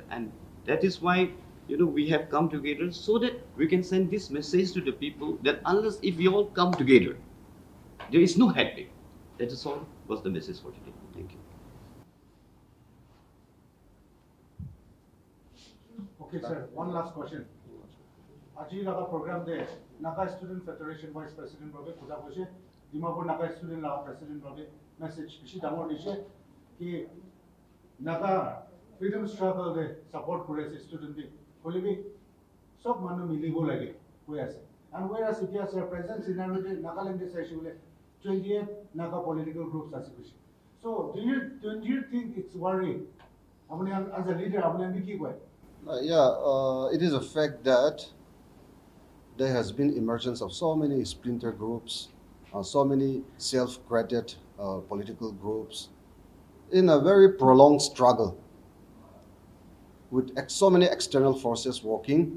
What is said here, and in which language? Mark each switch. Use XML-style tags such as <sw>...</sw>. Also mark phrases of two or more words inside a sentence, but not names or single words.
<en>And that is why we have come together so that we can send this message to the people that unless if we all come together, there is no headache. That is all was the message for today. Thank you. Okay, sir. One last question.</en> <nag>Aji laga program de Naga Student Federation Vice President Robe Kuda Koshe, Dimapur Naga Student laga President Robe message bishi damor dishe ki Naga</nag> <en>freedom struggle</en> <nag>de support kore ase student di hole bi sob manu milibo lage koi ase.</nag> <en>And whereas if sir present scenario</en> <nag>de Nagaland de sai shule 28 Naga</nag> <en>political groups</en> <nag>ase bishi.</nag> <en>So do you think it's worrying?</en> <nag>Apni</nag> <en>as a leader</en> <nag>apni ambi ki koi?</nag> <en>It is a fact that there has been emergence of so many splinter groups, so many self-created political groups in a very prolonged struggle with so many external forces working.</en>